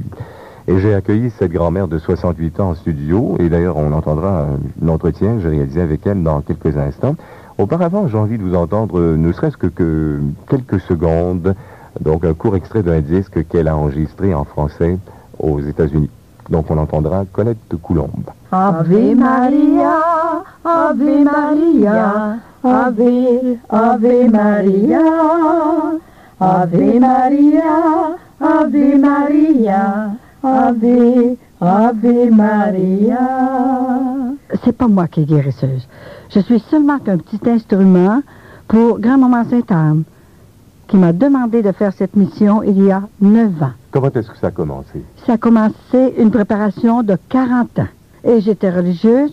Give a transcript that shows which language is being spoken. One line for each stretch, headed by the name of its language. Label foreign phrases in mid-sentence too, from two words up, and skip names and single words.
French: Et j'ai accueilli cette grand-mère de 68 ans en studio, et d'ailleurs on entendra l'entretien que j'ai réalisé avec elle dans quelques instants. Auparavant, j'ai envie de vous entendre, ne serait-ce que quelques secondes, donc un court extrait d'un disque qu'elle a enregistré en français aux États-Unis. Donc on entendra Colette Coulombe.
Latin: Ave Maria, Ave Maria, Ave, Ave Maria, Ave Maria, Ave Maria, Ave, Ave Maria.
French: C'est pas moi qui est guérisseuse. Je suis seulement qu'un petit instrument pour Grand-Maman Sainte-Anne, qui m'a demandé de faire cette mission il y a 9 ans. Comment est-ce que ça a commencé? Ça a commencé une préparation de 40 ans. Et j'étais religieuse.